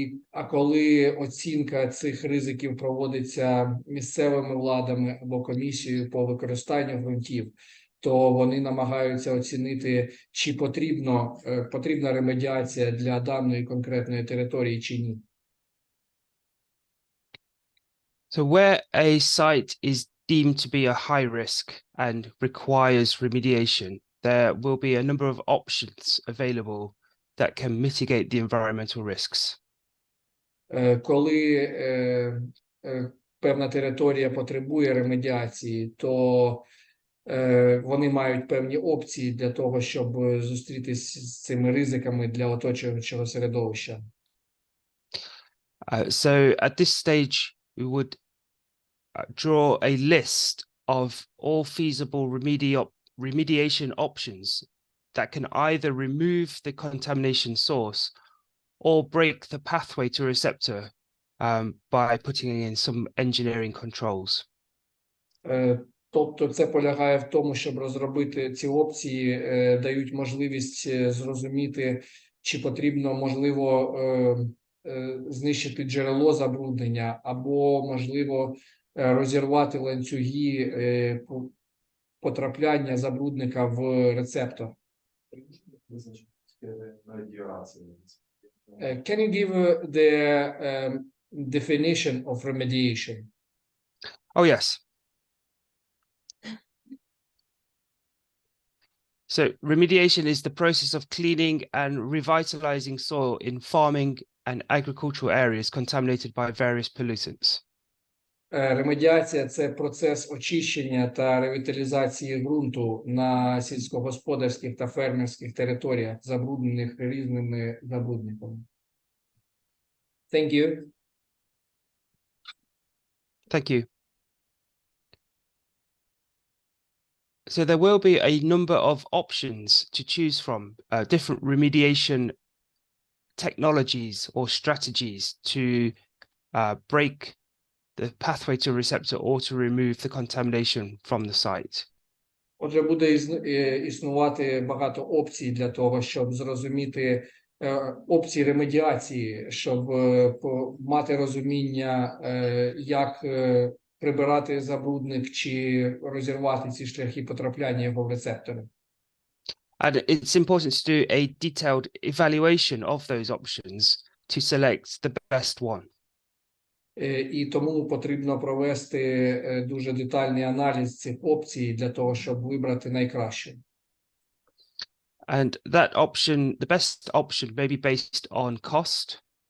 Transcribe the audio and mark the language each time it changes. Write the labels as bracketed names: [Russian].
[Ukrainian] А коли оцінка цих ризиків проводиться місцевими владами або комісією по використанню ґрунтів, то вони намагаються оцінити, чи потрібна ремедіація для даної конкретної території чи ні. [English] So where a site is deemed to be a high risk and requires remediation, there will be a number of options available that can mitigate the environmental risks. [Ukrainian] Коли певна територія потребує ремедіації, то вони мають певні опції для того, щоб зустрітися з цими ризиками для оточуючого середовища. [English] So at this stage, we would draw a list of all feasible remediation options that can either remove the contamination source or break the pathway to receptor by putting in some engineering controls. [Ukrainian] Тобто це полягає в тому, щоб розробити ці опції, дають можливість зрозуміти, чи потрібно, можливо, знищити джерело забруднення, або, можливо, розірвати ланцюги потрапляння забрудника в рецептор. [English] Can you give the definition of remediation? Oh, yes. So remediation is the process of cleaning and revitalizing soil in farming and agricultural areas contaminated by various pollutants. [Ukrainian] Ремедіація – це процес очищення та ревіталізації ґрунту на сільськогосподарських та фермерських територіях, забруднених різними забрудниками. [English] Thank you. Thank you. So there will be a number of options to choose from, different remediation technologies or strategies to break the pathway to receptor or to remove the contamination from the site. [Ukrainian] Отже, буде існувати багато опцій для того, щоб зрозуміти опції ремедіації, щоб мати розуміння, як прибирати забрудник чи розірвати ці шляхи потрапляння його в рецептори. [English] And it's important to do a detailed evaluation of those options to select the best one. [Ukrainian] І тому потрібно провести дуже детальний аналіз цих опцій для того, щоб вибрати найкращу. [English] And that option, the best option may be based on cost.